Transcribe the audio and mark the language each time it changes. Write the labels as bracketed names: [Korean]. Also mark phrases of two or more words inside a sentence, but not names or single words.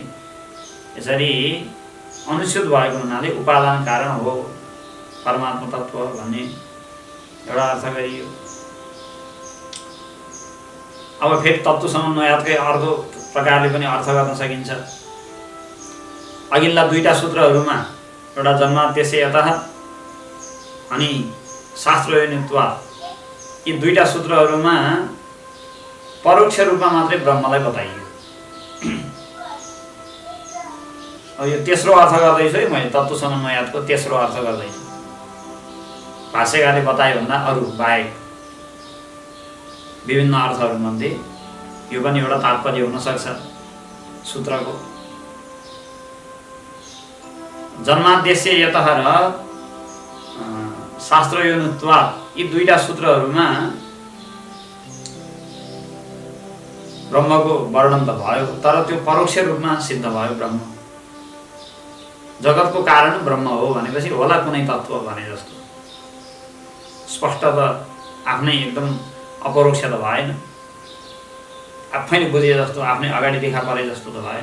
[Nepali] यसरी अनुस्यूत भएको हुनाले उपादान कारण हो परमात्मा तत्त्व भन्ने एउटा अर्थ गरियो। अब फेरि तत्त्व समन्वयातकै अर्को प्रकारले पनि अर्थ गर्न सकिन्छ। अघिल्ला दुईटा सूत्रहरूमा एउटा जन्माद्यस्य यतः अनि शास्त्रयोनित्वात्, यी दुईटा सूत्रहरूमा परोक्ष रूपमा मात्रै ब्रह्मलाई बताइयो। अब यो तेस्रो अर्थ गर्दैछु है मैले, तत्त्व समन्वयातको तेस्रो अर्थ गर्दैछु। भाष्यकारले बताए भन्दा अरू बाहेक विभिन्न अर्थहरूमध्ये यो पनि एउटा तात्पर्य हुन सक्छ सूत्रको। जन्माद्यस्य यतः र शास्त्रयोनित्वात् यी दुईटा सूत्रहरूमा ब्रह्मको वर्णन त भयो, तर त्यो परोक्ष रूपमा सिद्ध भयो। ब्रह्म जगतको कारण ब्रह्म हो भनेपछि होला कुनै तत्त्व भने जस्तो स्पष्ट त आफ्नै एकदम अपरोक्ष त भएन, आफैले बुझे जस्तो आफ्नै अगाडि देखा परे जस्तो त भएन।